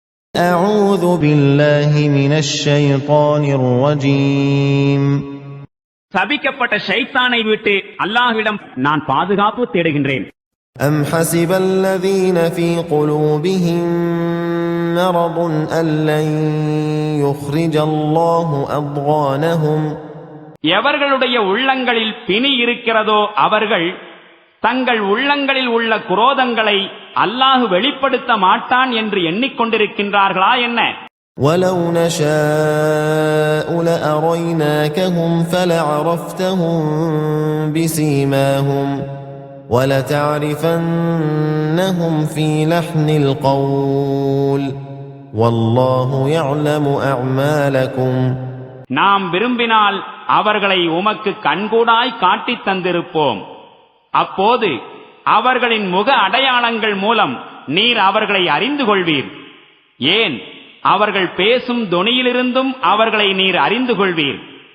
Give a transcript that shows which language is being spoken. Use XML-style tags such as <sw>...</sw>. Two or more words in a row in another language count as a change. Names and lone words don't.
<ar>أعوذ بالله من الشيطان الرجيم</ar> <ta>சபிக்கப்பட்ட ஷைத்தானை விட்டு அல்லாஹ்விடம் நான் பாதுகாப்பு தேடுகின்றேன்.</ta> <ar>أم حسب الذين في قلوبهم مرض أن لن يخرج الله أضغانهم</ar> <ta>எவர்களுடைய உள்ளங்களில் பிணி இருக்கிறதோ அவர்கள் தங்கள் உள்ளங்களில் உள்ள குரோதங்களை அல்லாஹ் வெளிப்படுத்த மாட்டான் என்று எண்ணிக்கொண்டிருக்கின்றார்களா என்ன?</ta> <ar>ولو نشاء لأريناكهم فلعرفتهم بسيماهم ولتعرفنهم في لحن القول والله يعلم أعمالكم</ar> <ta>நாம் விரும்பினால் அவர்களை உமக்கு கண்கூடாய் காட்டித் தந்திருப்போம். அப்போது அவர்களின் முக அடையாளங்கள் மூலம் நீர் அவர்களை அறிந்து கொள்வீர். ஏன், அவர்கள் பேசும் தொனியிலிருந்தும் அவர்களை நீர் அறிந்து கொள்வீர்.</ta>